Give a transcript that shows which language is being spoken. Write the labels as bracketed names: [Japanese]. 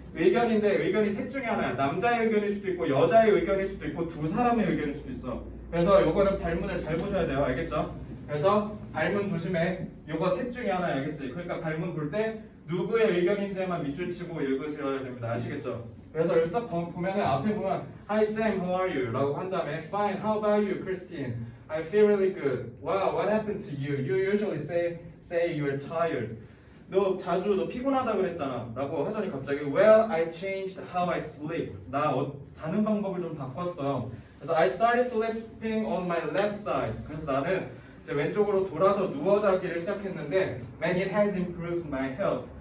[Korean] 의견인데 의견이 셋 중에 하나야. 남자의 의견일 수도 있고 여자의 의견일 수도 있고 두 사람의 의견일 수도 있어. 그래서 요거는 발문을 잘 보셔야 돼요. 알겠죠? 그래서 발문 조심해. 요거 셋 중에 하나야. 알겠지? 그러니까 발문 볼 때 누구의 의견인지만 밑줄 치고 읽으셔야 됩니다. 아시겠죠? 그래서 일단 보면은 앞에 보면 [English] Hi Sam, how are you? [Korean] 라고 한 다음에 [English] Fine, how about you, Christine? I feel really good. Wow, what happened to you? You usually say you're tired. [Korean] 너 피곤하다 그랬잖아 라고 하더니 갑자기 [English] Well, I changed how I sleep. [Korean] 나 자는 방법을 좀 바꿨어. 그래서 [English] I started sleeping on my left side. [Korean] 그래서 나는 이제 왼쪽으로 돌아서 누워 자기를 시작했는데 [English] Man, it has improved my health.